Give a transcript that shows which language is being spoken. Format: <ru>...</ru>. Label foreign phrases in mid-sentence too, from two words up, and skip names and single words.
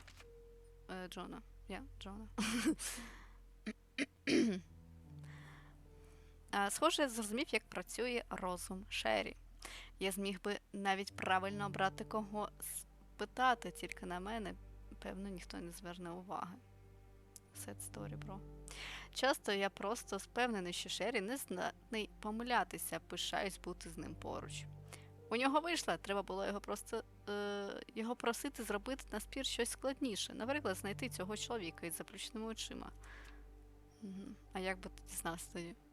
<uk>Джона. Схоже, я зрозумів, як працює розум Шері. Я зміг би навіть правильно обрати кого спитати, тільки на мене, певно, ніхто не зверне уваги.</uk> <en>Sad story, bro.</en> <uk>Часто я просто впевнений, що Шері не здатний помилятися, пишаюсь бути з ним поруч. У нього вийшло, треба було його просити зробити наспір щось складніше. Наприклад, знайти цього чоловіка із заплющеними очима. А як би ти дізнався тоді?</uk>